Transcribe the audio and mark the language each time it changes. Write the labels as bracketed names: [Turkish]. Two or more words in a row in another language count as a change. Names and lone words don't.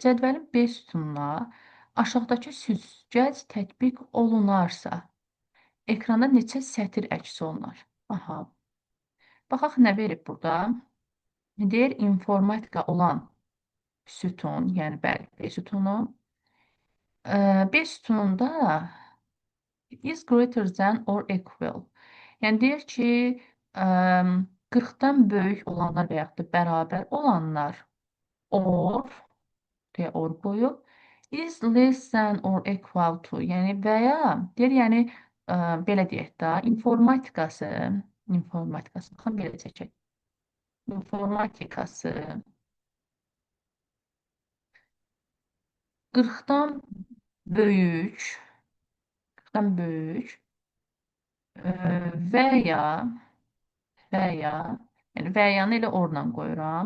[Azerbaijani] Cədvəlin B sütununa aşağıdakı süzgəc tətbiq olunarsa, ekranda neçə sətir əks olunar? Aha. Baxaq, nə verib burada? Deyir, informatika olan sütun, yəni bəli, B sütunu. [English] B sütununda is greater than or equal. [Azerbaijani] Yəni deyir ki, 40-dan böyük olanlar və yaxud da bərabər olanlar or deyə or qoyub, [English] is less than or equal to, [Azerbaijani] yəni və ya deyir, yəni belə deyək də, informatikası, baxın belə çəkək. İnformatikası 40-dan böyük, 40-dan böyük və ya yəni və yanı elə oradan qoyuram.